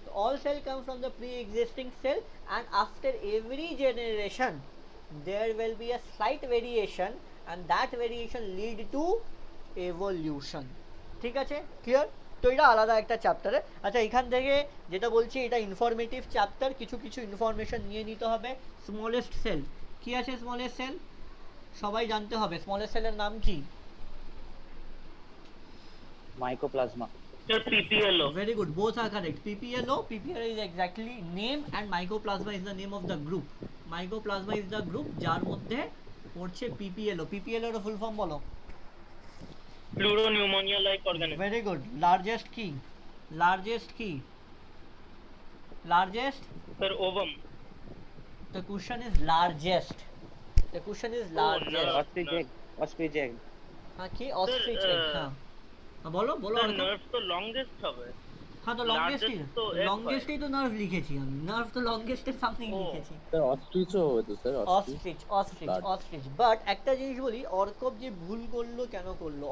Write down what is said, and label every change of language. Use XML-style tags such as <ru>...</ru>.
<en>all cell come from the pre existing cell, and after every generation there will be a slight variation, and that variation lead to evolution,</en> <bn>ঠিক আছে,</bn> <en>Clear.</en> <bn>তো এটা আলাদা একটা চ্যাপ্টারে। আচ্ছা, এখান থেকে যেটা বলছি এটা ইনফরমেটিভ চ্যাপ্টার, কিছু কিছু ইনফরমেশন নিয়ে নিতে হবে। স্মলেস্ট সেল কি আছে? স্মলেস্ট সেল সবাই জানতে হবে, স্মলেস্ট সেলের নাম কি? Mycoplasma. Sir পিপিএলও।</bn> <en>Very good, both are correct. PPLO is exactly name, and mycoplasma is the name of the group. Mycoplasma is the group</en> <bn>যার মধ্যে পড়ছে</bn> <en>PPLO।</en> <bn>PPLO এর ফুল ফর্ম বলো।</bn> <en>Pleuropneumonia like organism. Very good. Largest কি? Largest কি? Largest? Sir ovum. The question is largest. The question is largest. Ostrich egg. Ostrich egg.</en> <bn>হ্যাঁ, কি?</bn> <en>Ostrich egg, হ্যাঁ।</en> <bn>বলো বলো। স্যার নার্ভ তো লংগেস্ট হবে। হ্যাঁ, তো লংগেস্টই,</bn> <en>Largest তো egg</en> <bn>লংগেস্টই তো নার্ভ লিখেছি আমি, নার্ভ তো লংগেস্টের সামনেই ও। লিখেছি। স্যার অস্ট্রিচও হতো স্যার, অস্ট্রিচ।</bn> <en>Ostrich.</en> <bn>বাট একটা জিনিস বলি, অর্কব যে ভুল করলো কেন করলো?</bn>